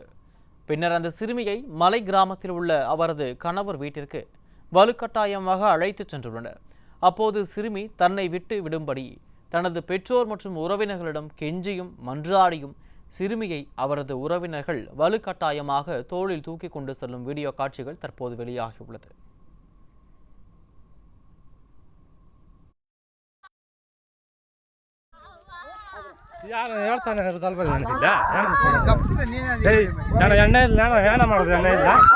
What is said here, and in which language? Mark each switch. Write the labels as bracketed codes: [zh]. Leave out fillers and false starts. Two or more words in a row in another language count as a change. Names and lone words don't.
[ta] பின்னர் அந்த சிறுமியை மலை கிராமத்தில் உள்ள அவரது கணவர் வீட்டிற்கு வலுக்கட்டாயமாக அழைத்துச் சென்றுள்ளனர். அப்போது சிறுமி தன்னை விட்டு விடும்படி தனது பெற்றோர் மற்றும் உறவினர்களிடம் கெஞ்சியும் மன்றாடியும் சிறுமியை அவரது உறவினர்கள் வலுக்கட்டாயமாக தோளில் தூக்கி கொண்டு செல்லும் வீடியோ காட்சிகள் தற்போது வெளியாகியுள்ளது. [kn] ಯಾರು ಹೇಳ್ತಾನೆ ಇರೋದಲ್ವ ನನಗಿಲ್ಲ ನಾನು ಎಣ್ಣೆ ಇಲ್ಲ ನಾನು ಏನ ಮಾಡೋದು ಎಣ್ಣೆ ಇಲ್ಲ